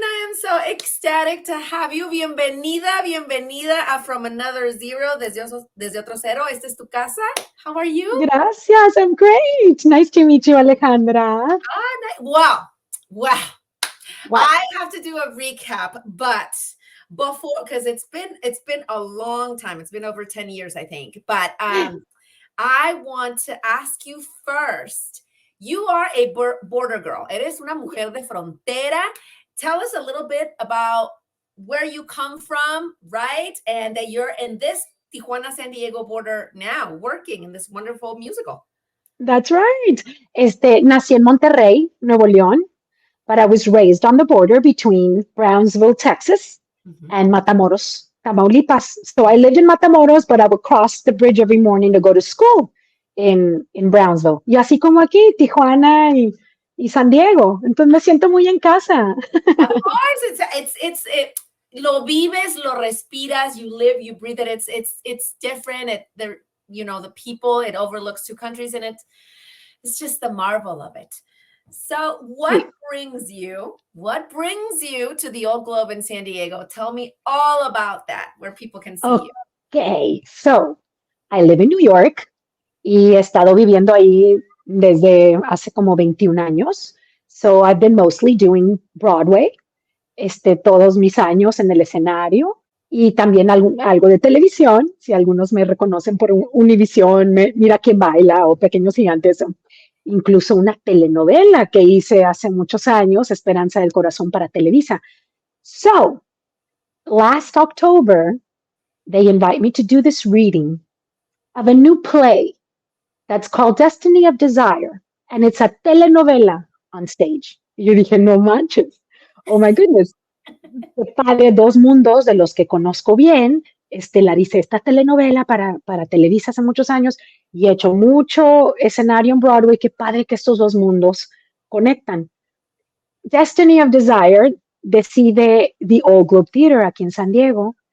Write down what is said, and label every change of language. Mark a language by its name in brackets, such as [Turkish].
[English] I am so ecstatic to have you. [Spanish] Bienvenida, bienvenida a From Another Zero, desde otro cero. Esta es tu casa. [English] How are you? [Spanish] Gracias, [English] I'm great. Nice to meet you, Alejandra. Wow. Wow. What? I have to do a recap, but before, because it's been a long time. It's been over 10 years, I think. But I want to ask you first. You are a border girl. [Spanish] Eres una mujer de frontera. [English] Tell us a little bit about where you come from, right? And that you're in this Tijuana-San Diego border now, working in this wonderful musical. That's right. [Spanish] Nací en Monterrey, Nuevo León, [English] but I was raised on the border between Brownsville, Texas, and Matamoros, Tamaulipas. So I lived in Matamoros, but I would cross the bridge every morning to go to school in Brownsville. [Spanish] Y así como aquí, Tijuana y San Diego. Entonces me siento muy en casa. [English] Of course, it's [Spanish] lo vives, lo respiras, [English] you live, you breathe it. It's different. The people, it overlooks two countries, and it's just the marvel of it. So what brings you to the Old Globe in San Diego? Tell me all about that, where people can see you. Okay, so I live in New York [Spanish] y he estado viviendo ahí desde hace como 21 años. [English] So I've been mostly doing Broadway, [Spanish] todos mis años en el escenario y también algo de televisión, si algunos me reconocen por Univisión, Mira quién baila o Pequeños Gigantes, incluso una telenovela que hice hace muchos años, Esperanza del Corazón para Televisa. [English] So, last October, they invite me to do this reading of a new play that's called Destiny of Desire, and it's a telenovela on stage. [Spanish] Y yo dije, no manches, [English] oh my goodness. [Spanish] Padre, dos mundos de los que conozco bien, estelarice esta telenovela para Televisa hace muchos años y he hecho mucho escenario en Broadway. Qué padre que estos dos mundos conectan. Destiny of Desire decide The Old Globe Theater aquí en San Diego.